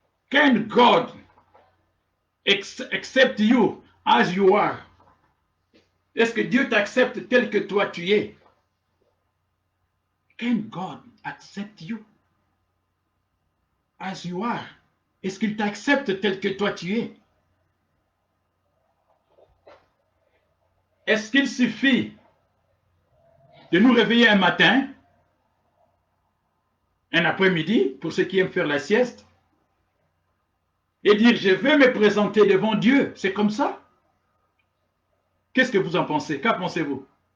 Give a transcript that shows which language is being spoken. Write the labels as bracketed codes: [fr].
[en] Can God accept you as you are? [fr] Est-ce que Dieu t'accepte tel que toi tu es? [en] Can God accept you as you are? [fr] Est-ce qu'il t'accepte tel que toi tu es? Est-ce qu'il suffit de nous réveiller un matin, un après-midi, pour ceux qui aiment faire la sieste, et dire je vais me présenter devant Dieu? C'est comme ça? Qu'est-ce que vous en pensez? Qu'en pensez-vous?